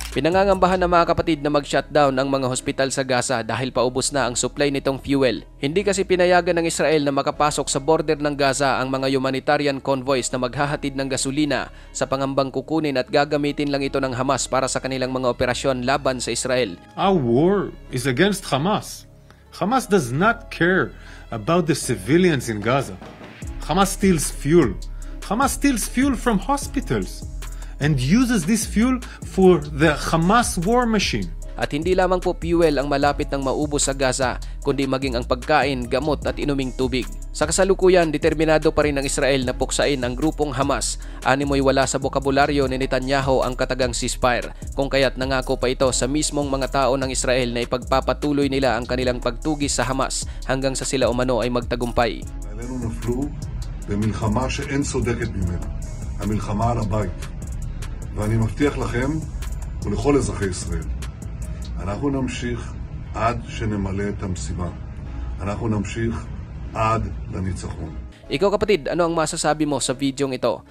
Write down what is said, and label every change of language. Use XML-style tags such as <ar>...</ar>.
<tl>Pinangangambahan ng mga kapatid na mag-shutdown ang mga hospital sa Gaza dahil paubos na ang supply nitong fuel. Hindi kasi pinayagan ng Israel na makapasok sa border ng Gaza ang mga humanitarian convoys na maghahatid ng gasolina sa pangambang kukunin at gagamitin lang ito ng Hamas para sa kanilang mga operasyon laban sa Israel.</tl> <en>Our war is against Hamas. Hamas does not care about the civilians in Gaza. Hamas steals fuel. Hamas steals fuel from hospitals and uses this fuel for the Hamas war machine.</en> <tl>At hindi lamang po fuel ang malapit ng maubos sa Gaza, kundi maging ang pagkain, gamot at inuming tubig. Sa kasalukuyan, determinado pa rin ng Israel na puksain ang grupong Hamas. Animoy wala sa bokabularyo ni Netanyahu ang katagang ceasefire, kung kaya't nangako pa ito sa mismong mga tao ng Israel na ipagpapatuloy nila ang kanilang pagtugis sa Hamas hanggang sa sila umano ay magtagumpay.</tl> <he>עלינו נפלו במלחמה שאין צודקת ממנה, המלחמה על הבית. ואני מבטיח לכם ולכל אזרחי ישראל, אנחנו נמשיך עד שנמלא את המשימה. אנחנו נמשיך עד לניצחון.</he> <tl>Ikaw kapatid, ano ang masasabi mo sa videong ito?</tl>